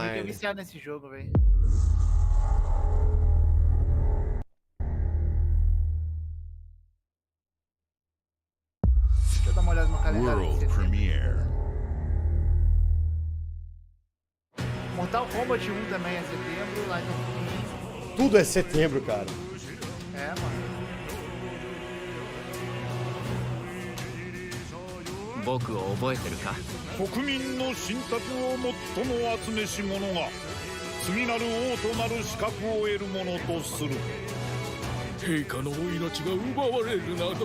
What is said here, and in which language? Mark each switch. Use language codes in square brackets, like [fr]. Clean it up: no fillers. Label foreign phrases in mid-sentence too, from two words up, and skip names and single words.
[pt] Eu fiquei viciado nesse jogo, velho. Deixa eu dar uma olhada no calendário. [en] World Premiere. [pt] Mortal Kombat 1 também é setembro, lá no... Tudo é setembro, cara. É, mano. [ja] 僕を覚えてるか？国民の信託を最も集めし者が次なる王となる資格を得るものとする。陛下のお命が奪われるなど。